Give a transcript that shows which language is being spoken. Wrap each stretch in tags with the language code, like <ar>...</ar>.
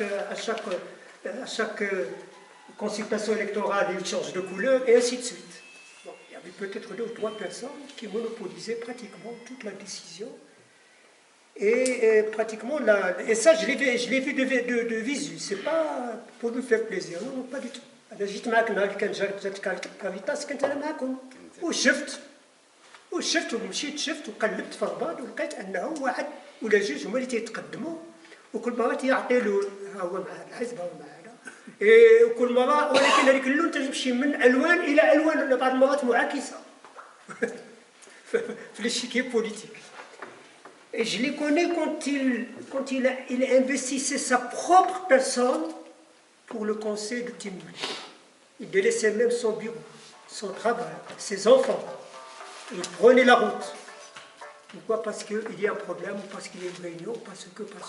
<fr>À chaque consultation électorale, il change de couleur, et ainsi de suite. Bon, il y avait peut-être 2 ou 3 personnes qui monopolisaient pratiquement toute la décision. Et pratiquement, et ça, je l'ai vu de visu. C'est pas pour nous faire plaisir, non, pas du tout.</fr> <ar>أنا جيت معك نهار اللي كان جات كاريتاس كنت أنا معكم وشفت ومشيت شفت وقلبت في الرباط ولقيت أنه واحد ولا جوج هما اللي تيتقدموا وكل مرة تيعطي له ها هو مع الحزب ها هو مع هذا وكل مرة ولكن هذيك اللون تمشي من ألوان إلى ألوان بعض المرات معاكسة في</ar> <fr>l'échiquier politique. Et je l'ai connu quand il investissait sa propre personne pour le conseil de Timor. Il délaissait même son bureau, son travail, ses enfants. Il prenait la route. Pourquoi? Parce qu'il y a un problème, ou parce qu'il y a une réunion, parce que.</fr>